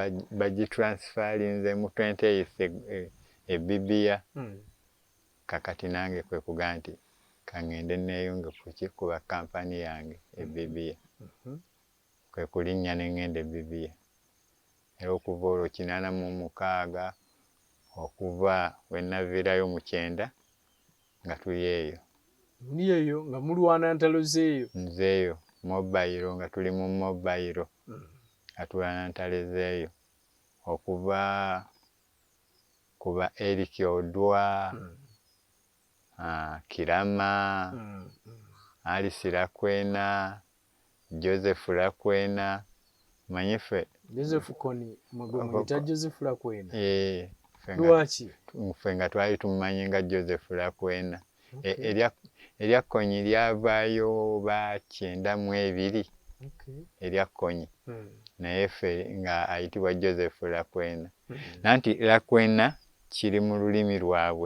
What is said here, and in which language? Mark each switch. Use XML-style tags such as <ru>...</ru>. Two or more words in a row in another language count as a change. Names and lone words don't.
<lg>bagitransfalinze mu 28 eBibia kakati nange kwe kugaa nti kaŋŋende neeyunge kuba kampani yange eBibia kwe kulinnya ne ŋŋenda eBibia era okuva olwo 86 okuva we naviirayo mu 9 nga tuli eyo nga mulwana ntalo zeeyo nzeeyo mobile nga tuli mu mobile atulwana ntalo zeeyo okuva kuba Eric Odwa Kirama Alice Lakwena Joseph Lakwena manyife Joseph Koni mwita Joseph Lakwena Lwaki? Ffe nga twali tumumanyi nga Joseph Lakwena. Erya Kkonyi lyavaayo ba 92 erya Kkonyi. Naye ffe nga ayitibwa Joseph Lakwena. Nanti Lakwena kiri mu lulimi lwabwe.</lg>